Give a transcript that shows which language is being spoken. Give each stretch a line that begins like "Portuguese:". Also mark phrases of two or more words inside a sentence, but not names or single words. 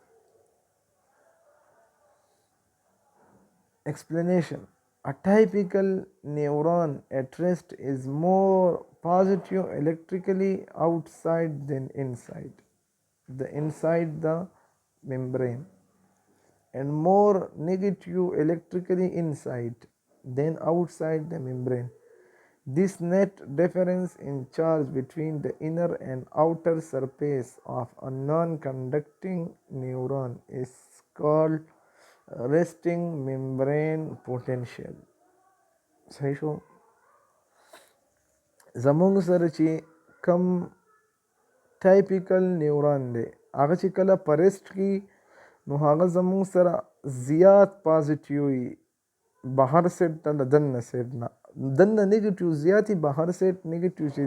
English: Explanation: a typical neuron at rest is more positive electrically outside than inside the membrane, and more negative electrically inside than outside the membrane. This net difference in charge between the inner and outer surface of a non-conducting neuron is called resting membrane potential.
Pashto: صحیح شو زمونږ سره چې کم
English: typical neuron
Pashto: دی هغه چې کله په رست کې نو هغه زمونږ سره زیات پازیټیو وي بهر سیټ ته د دننه سیټ نه دننه نیګیټیو زیات وي بهر سیټ نیګیټیو چې